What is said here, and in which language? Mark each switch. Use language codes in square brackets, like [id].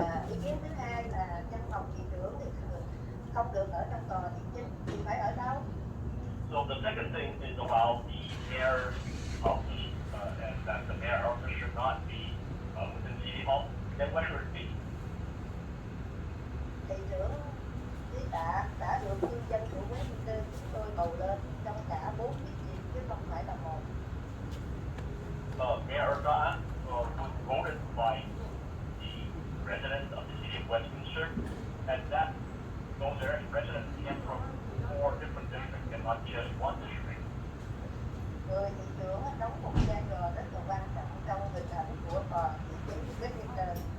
[vi] Ý kiến thứ hai là văn phòng thị trưởng thì không được ở trong tòa thị chính thì phải ở đâu? [en] So the second thing is about the mayor's office, and that the mayor's office should not be within City Hall. Then where should it be? [vi] Thị trưởng Lý Tạ đã được cư dân của Westminster chúng tôi bầu lên trong cả 4 chức vị chứ không phải là một. [en] Mayor Da was voted by the residents of the city of Westminster, and that those residents came from 4 different districts and not just one district. [vi] Người thị trưởng đóng một vai trò rất là quan trọng trong hình ảnh của tòa thị chính Westminster.